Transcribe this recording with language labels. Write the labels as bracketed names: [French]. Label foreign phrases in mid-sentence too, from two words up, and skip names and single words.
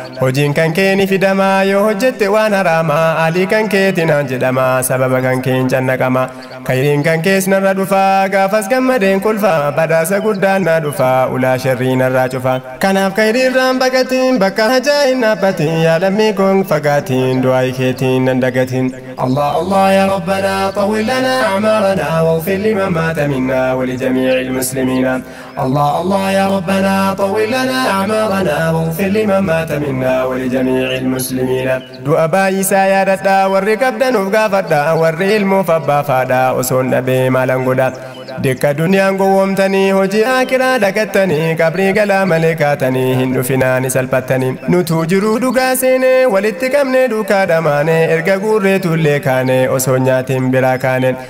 [Oromo] Hojiin kan kee ni fidamaa, yoo hojjette waan haraamaa, alii kan keetinaan jedhamaa, sababa kan keen cannaqamaa. Khayriin kan kees narra dhufaa, gaafas gammadeen kulfaa, badhaasa guddaan na dhufaa, ulaa sharrii narraa cufaa. Kanaaf khayriirraan baqatiin, bakka hajaa hin dhaabbatiin, yaa lammii koon fagaatiin, du'aa keetiin nan dagatiin. [Arabic] الله الله يا ربنا طول لنا أعمارنا واغفر لمن مات منا ولجميع المسلمين. الله الله يا ربنا طول لنا أعمارنا واغفر لمن مات منا ولجميع المسلمين. [Oromo] Du'a baay'isaa yaadadhaa, warri qabdanuuf gaafadhaa, warri ilmoof abbaa faadhaa osoon dhabee maalan godha? Dikka duniyaan gowwoomtanii, hojii akiraa dhagattanii, qabrii galaa malee kaatanii, hin dhufinaa ni salphattanii. Nutuu jiruu dhugaa seenee, walitti qabnee duukaa dhamaane, erga guurree tullee kaane, osoo nyaatiin biraa kaane.